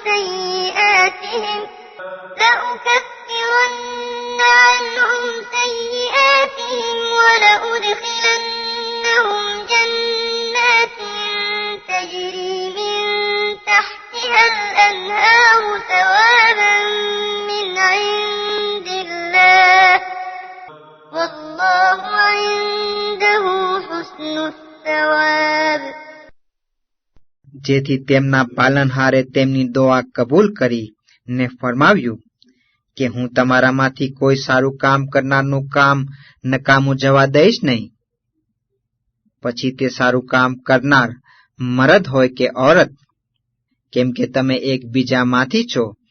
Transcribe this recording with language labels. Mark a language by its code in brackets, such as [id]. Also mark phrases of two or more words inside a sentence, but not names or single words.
[ar] سيئاتهم ولأدخلنهم جنات تجري من تحتها الأنهار ثوابا من عند الله والله عنده حسن الثواب. [gu] જેથી તેમના પાલનહારે તેમની દુઆ કબૂલ કરી ને ફરમાવ્યું કે હું તમારામાંથી કોઈ સારું કામ કરનારનું કામ નકામું જવા દઈશ નહીં, પછી તે સારું કામ કરનાર મરદ હોય કે ઔરત, કેમ કે તમે એકબીજામાંથી છો.